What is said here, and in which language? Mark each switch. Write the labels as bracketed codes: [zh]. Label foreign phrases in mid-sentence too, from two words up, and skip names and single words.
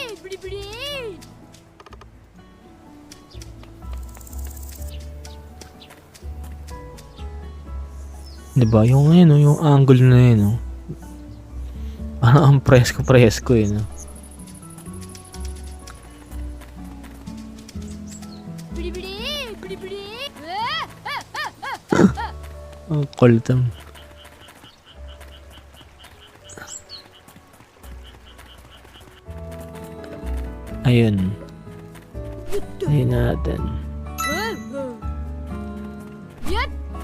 [ja] ブリブリ [tl] Diba? Yung ano, yung angle na yun, no? Parang ang presko-presko eh, no? [ja] ブリブリブリブリうわ [tl] Ang kulit ang... Ayun. Ayun natin. やっ